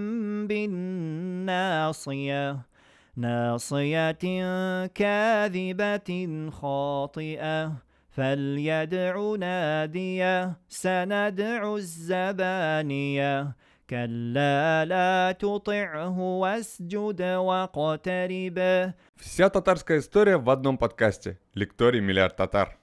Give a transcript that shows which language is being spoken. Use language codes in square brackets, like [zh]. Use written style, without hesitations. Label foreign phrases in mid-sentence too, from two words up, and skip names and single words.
[ar] بالناصية ناصية كاذبة خاطئة فليدع ناديه سندع الزبانية كلا لا تطعه واسجد واقترب. [ru] Вся татарская история в одном подкасте. Лекторий «Миллиард татар».